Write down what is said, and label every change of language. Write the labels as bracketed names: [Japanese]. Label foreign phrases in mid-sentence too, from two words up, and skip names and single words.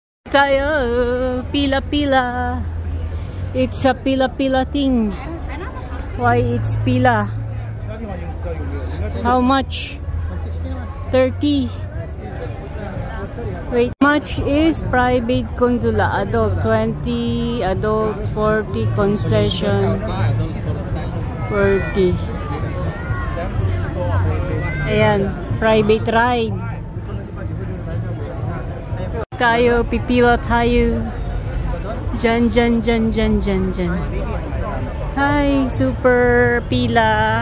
[Filipino] Tayo, [English] pila-pila. It's a pila-pila thing. Why it's pila? How much? 30. Wait, much is private gondola? Adult 20, adult 40, concession 40. Ayan, private ride. [Filipino] Tayo, pipila tayo. Dyan. Hi, super pila.